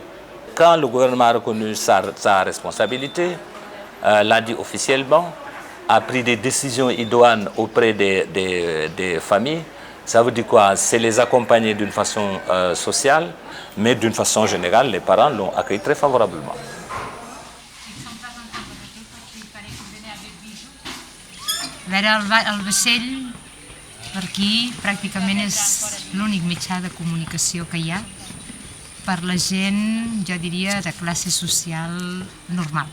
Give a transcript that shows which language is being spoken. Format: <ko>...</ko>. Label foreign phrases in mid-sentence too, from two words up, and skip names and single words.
<fr>Quand le gouvernement a reconnu sa responsabilité, l'a dit officiellement, a pris des décisions idoines auprès des familles. Ça veut dire quoi? C'est les accompagner d'une façon sociale, mais d'une façon générale, les parents l'ont accueilli très favorablement.</fr> <ca>A veure, el vaixell per aquí pràcticament és l'únic mitjà de comunicació que hi ha per la gent, jo diria, de classe social normal.</ca>